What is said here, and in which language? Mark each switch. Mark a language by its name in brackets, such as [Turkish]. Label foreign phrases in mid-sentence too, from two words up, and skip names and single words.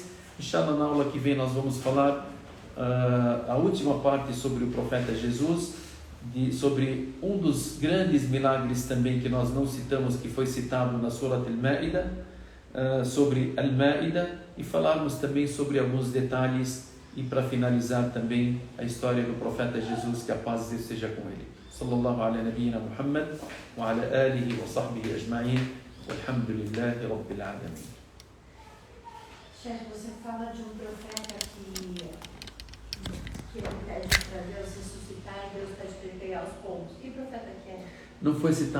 [Portuguese] Inshallah, na aula que vem nós vamos falar a última parte sobre o profeta Jesus, sobre um dos grandes milagres também que nós não citamos, que foi citado na Surat Al-Ma'ida, sobre Al-Ma'ida, e falarmos também sobre alguns detalhes, e para finalizar também a história do profeta Jesus, que a paz de Deus seja com ele. [Arabic] صلى الله على نبينا محمد وعلى آله وصحبه أجمعين، والحمد لله رب العالمين. [Portuguese] Chefe, você fala de um profeta que ele pede para Deus ressuscitar e Deus pede para ele pegar os pombos. Que profeta que é? Não foi citado.